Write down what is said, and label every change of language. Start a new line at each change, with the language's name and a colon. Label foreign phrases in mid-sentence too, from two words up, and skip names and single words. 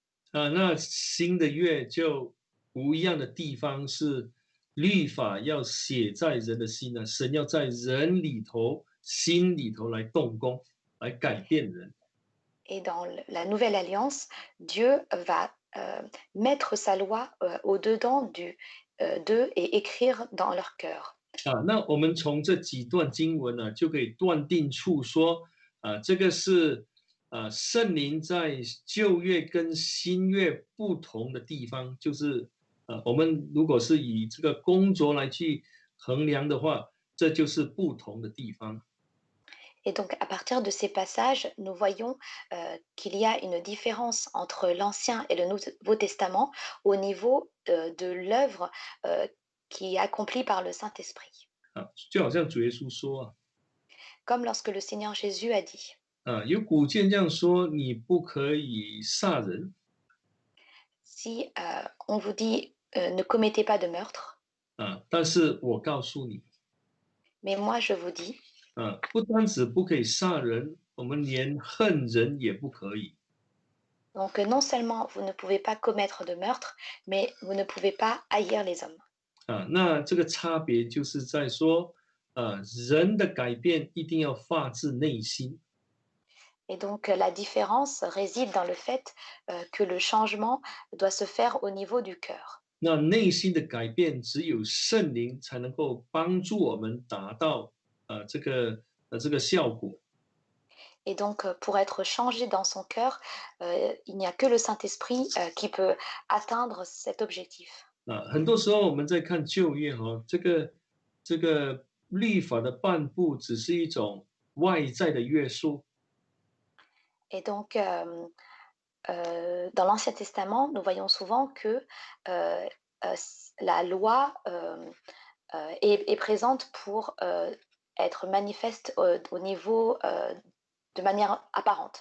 Chinese: 那新的月就不一样的地方是，律法要写在人的心神要在人里头、心里头来动工，来改变人。
French: Et dans la nouvelle alliance, Dieu va mettre sa loi au-dedans d'eux et écrire dans leur cœur.
Chinese: 那我们从这几段经文就可以断定出说，这个是圣灵在旧约跟新约不同的地方，就是我们如果是以这个工作来去衡量的话，这就是不同的地方。
French: Et donc, à partir de ces passages, nous voyons qu'il y a une différence entre l'Ancien et le Nouveau Testament au niveau de l'œuvre qui est accomplie par le Saint-Esprit.
Chinese: 就好像主耶稣说
French: Comme lorsque le Seigneur Jésus a dit,
Chinese: 有古卷这样说，你不可以杀人。
French: si on vous dit ne commettez pas de meurtre,
Chinese: 但是我告诉你，
French: mais moi je vous dis,
Chinese: 不单止不可以杀人，我们连恨人也不可以。
French: donc non seulement vous ne pouvez pas commettre de meurtre, mais vous ne pouvez pas haïr les hommes.
Chinese: 那这个差别就是在说，人的改变一定要发自内心。
French: Et donc la différence réside dans le fait que le changement doit se faire au niveau du cœur.
Chinese: 那内心的改变，只有圣灵才能够帮助我们达到这个效果。
French: Et donc, pour être changé dans son cœur, il n'y a que le Saint-Esprit qui peut atteindre cet objectif.
Chinese: 很多时候我们在看旧约这个律法的颁布只是一种外在的约束。
French: Et donc, dans l'Ancien Testament, nous voyons souvent que la loi est présente pour être manifeste au niveau de manière apparente.